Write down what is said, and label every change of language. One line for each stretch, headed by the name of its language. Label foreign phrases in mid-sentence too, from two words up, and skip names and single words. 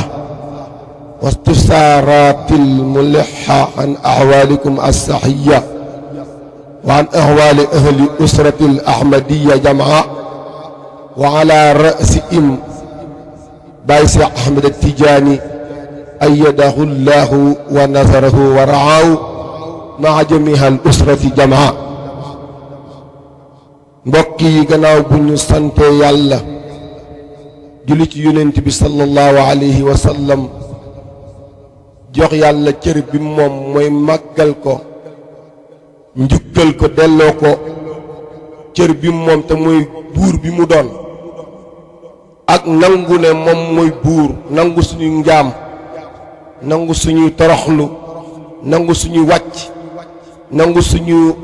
Arabic: واستفسارات الملحة عن أحوالكم الصحية وعن أحوال أهل أسرة الأحمدية جمعاء وعلى رأسهم بايس أحمد التجاني أيده الله ونصره ورعاه مع جميع الأسرة جمعاء
Wolof: mbokk yi gannaaw bu ñu sante yàlla julli ci yonent bi
Arabic: صلى الله عليه وسلم
Wolof: jox yàlla cër bi moom mooy màggal ko njukkal ko delloo ko cër bi moom te mooy buur bi mu doon ak nangu ne moom mooy buur nangu suñuy njaam nangu suñuy toroxlu nangu suñuy wàcc nangu suñu